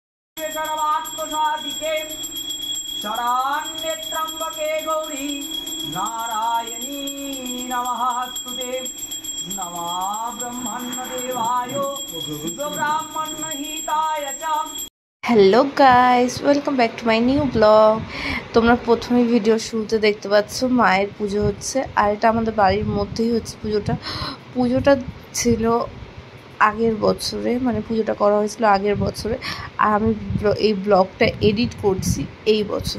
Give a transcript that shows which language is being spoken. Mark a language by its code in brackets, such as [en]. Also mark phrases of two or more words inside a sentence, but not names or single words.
[sa] सर्वात्मसाधिके शरण्ये त्र्यंबके गौरी नारायणी नमस्ते नमः ब्रह्मण्यदेवाय ब्राह्मणहिताय च। [en] Hello guys, welcome back to my new blog. [bn] তোমরা প্রথমে ভিডিও শুরুতে দেখতে পাচ্ছ মায়ের পুজো হচ্ছে, আর এটা আমাদের বাড়ির মধ্যেই হচ্ছে পুজোটা ছিল আগের বছরে, মানে পুজোটা করা হয়েছিল আগের বছরে, আর আমি এই ব্লগটা এডিট করছি এই বছরে।